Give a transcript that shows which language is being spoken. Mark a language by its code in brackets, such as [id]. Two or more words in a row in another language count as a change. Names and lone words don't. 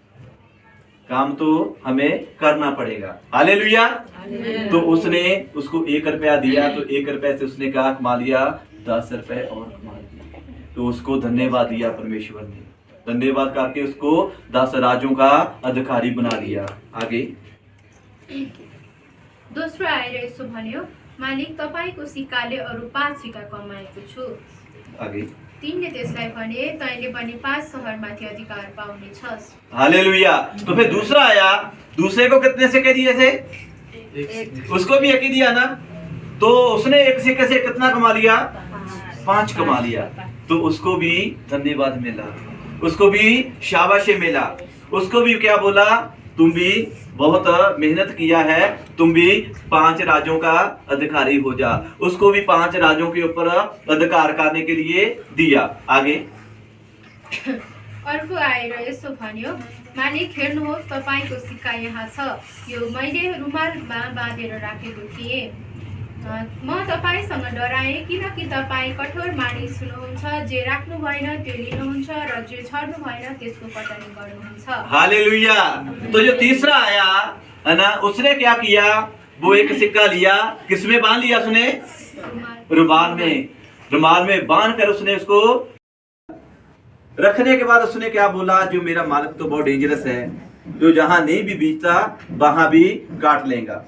[hi] काम तो हमें करना पड़ेगा। हालेलुया। तो उसने उसको 1 रुपया दिया, तो 1 रुपए से उसने क्या कमा लिया? 10 रुपए और कमा लिया। तो उसको धन्यवाद दिया परमेश्वर ने। धन्यवाद करके उसको 10 राज्यों का अधिकारी बना लिया। आगे [ne] दोस्रो आएर यसो भन्यो, मालिक तपाईको सिक्काले अरू 5 सिक्का कमाएको छु। [hi] आगे [ne] तिनले त्यसलाई भने, तैँले पनि 5 शहरमाथि अधिकार पाउनेछस्। हालेलुया। [hi] तो फिर दूसरा आया, दूसरे को कितने सिक्के दिए थे? उसको भी 1 ही दिया ना। तो उसने 1 सिक्के से कितना कमा लिया? 5 कमा लिया। तो उसको भी धन्यवाद मिला, उसको भी शाबाशी मिला। उसको भी क्या बोला? तुम भी बहुत मेहनत किया है, तुम भी 5 राज्यों का अधिकारी हो जा। उसको भी 5 राज्यों के ऊपर अधिकार करने के लिए दिया। आगे [ne] अर्को आएर यसो भन्यो, मालिक हेर्नुहोस् तपाईको सिक्का यहाँ छ, यो मैले रुमालमा बाँधेर राखेको थिएँ। म तपाईसँग डराएँ, किनकि तपाईँ कठोर मानिस हुनुहुन्छ, जे राख्नु भएन त्यो लिनुहुन्छ र जे छर्नु भएन त्यसको कटनी गर्नुहुन्छ। हालेलुया। [hi] तो जो तीसरा आया है ना, उसने क्या किया? वो 1 सिक्का लिया, किसमें बांध लिया? उसने रुमाल में। रुमाल में बांध कर उसने उसको रखने के बाद उसने क्या बोला? जो मेरा मालिक तो बहुत डेंजरस है, जो जहां नहीं भी बीतता वहां भी काट लेगा।